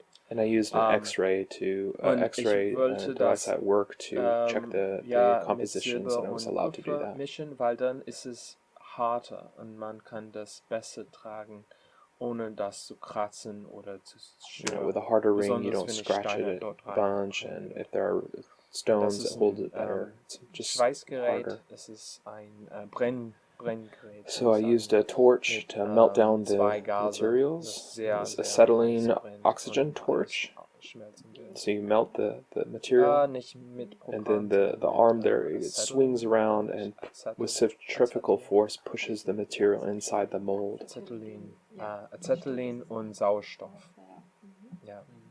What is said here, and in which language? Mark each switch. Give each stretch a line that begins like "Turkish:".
English: And I used an X-ray device at work to check the compositions, and I was allowed to do that.
German: Weil dann ist es harter und man kann das besser tragen, ohne das zu kratzen oder zu stören.
English: With a harder ring, you don't scratch it a bunch, and if there are stones that hold it better, it's just harder.
German: Es ist ein Brenngerät.
English: So I used a torch to melt down the materials. It's acetylene oxygen torch. So you melt the material, and then the arm there, it swings around and with centrifugal force pushes the material inside the mold.
German: Acetylene und Sauerstoff. Ja.